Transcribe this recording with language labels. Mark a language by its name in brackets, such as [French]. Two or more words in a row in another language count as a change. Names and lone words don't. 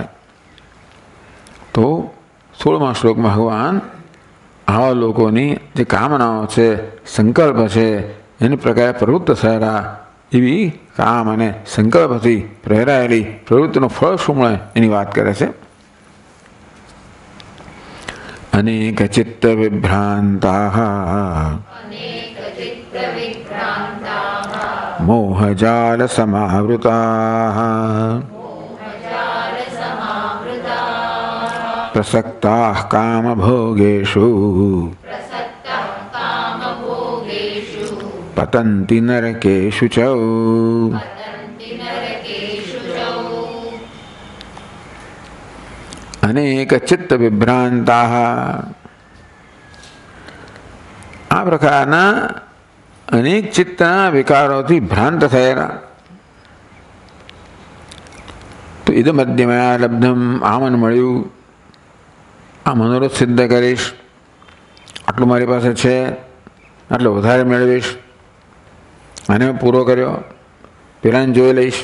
[Gujarati] તો 16મા શ્લોકમાં ભગવાન આવા લોકોની જે કામનાઓ છે, સંકલ્પ છે, એની પ્રકારે પ્રવૃત્ત થયેલા એવી કામ અને સંકલ્પથી પ્રેરાયેલી પ્રવૃત્તિનું ફળ શું મળે એની વાત કરે છે. [Sanskrit] अनेकचित्त विभ्रांताः मोहजाल समावृताः प्रसक्ताः कामभोगेषु पतन्ति नरकेषु च। अनेक चित्त विभ्रांताः, [Gujarati] આ પ્રકારના અનેક ચિત્તના વિકારોથી ભ્રાંત થયેલા. તો [Sanskrit] ઇદ મધ્યમયા લબ્ધમ, [Gujarati] આ મન મળ્યું, આ મનોરથ સિદ્ધ કરીશ, આટલું મારી પાસે છે, આટલો વધારે મેળવીશ, આને પૂરો કર્યો, પેલાને જોઈ લઈશ.